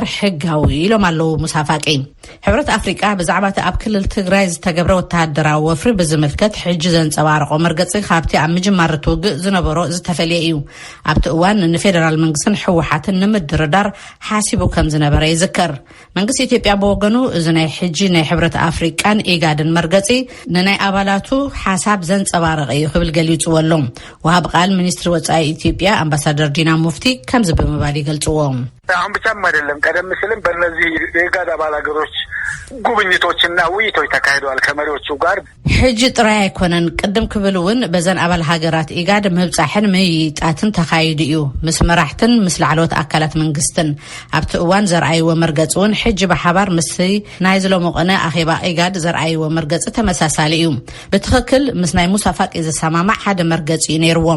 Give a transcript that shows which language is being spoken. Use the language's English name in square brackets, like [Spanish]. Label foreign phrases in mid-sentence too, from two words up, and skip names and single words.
[Tigrinya] ሕጋዊ ኢሎም ኣለዉ ሙሳ ፋቂ። ሕብረት ኣፍሪቃ ብዛዕባ እቲ ኣብ ክልል ትግራይ ዝተገብረ ወተሃደራዊ ወፍሪ ብዝምልከት ሕጂ ዘንጸባርቆ መርገጺ ካብቲ ኣብ ምጅማር ትውግእ ዝነበሮ ዝተፈልየ እዩ። ኣብቲ እዋን ንፌደራል መንግስትን ሕወሓትን ንምድርዳር ሓሲቡ ከም ዝነበረ ይዝከር። መንግስቲ ኢትዮጵያ ብወገኑ እዚ ናይ ሕጂ ናይ ሕብረት ኣፍሪቃን ኢጋድን መርገጺ ንናይ ኣባላቱ ሓሳብ ዘንጸባርቕ እዩ ክብል ገሊጹ ኣሎ። ወሃብ ቃል ሚኒስትሪ ወጻኢ ኢትዮጵያ አምባሳደር ዲና ሙፍቲ ከምዚ ብምባል ይገልጽዎ። [Amharic] አሁን ብቻም አይደለም ቀደም ሲልም በእነዚህ የኢጋድ አባል ሀገሮች ጉብኝቶችና ውይይቶች ተካሂደዋል ከመሪዎቹ ጋር። [Tigrinya] ሕጂ ጥራይ አይኮነን ቅድም ክብልውን በዘን አባል ሀገራት ኢጋድ ምብጻሕን ምይጣትን ተካሂዱ እዩ ምስ መራሕትን ምስ ላዕለዎት አካላት መንግስትን ኣብቲ እዋን ዘርአይዎ መርገጽውን ሕጂ ብሓባር ምስ ናይ ዝለመቐነ ኣኼባ ኢጋድ ዘርአይዎ መርገጽ ተመሳሳሊ እዩ። ብትኽክል ምስ ናይ ሙሳ ፋቂ ዘሰማማዕ ሓደ መርገጽ እዩ ነይርዎም።